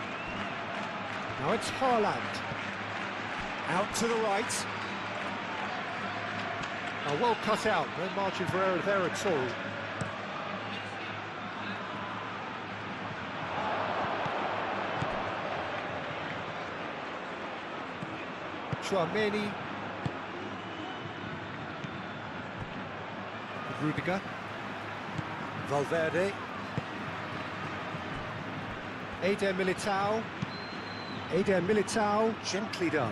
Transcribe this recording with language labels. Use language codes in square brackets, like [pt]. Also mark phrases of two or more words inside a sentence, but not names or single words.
[en] Now it's Haaland. Out to the right. Oh, well cut out. No margin for error there at all. Tchouameni. Rudiger. Valverde. Eder Militao. Eder Militao, gently done.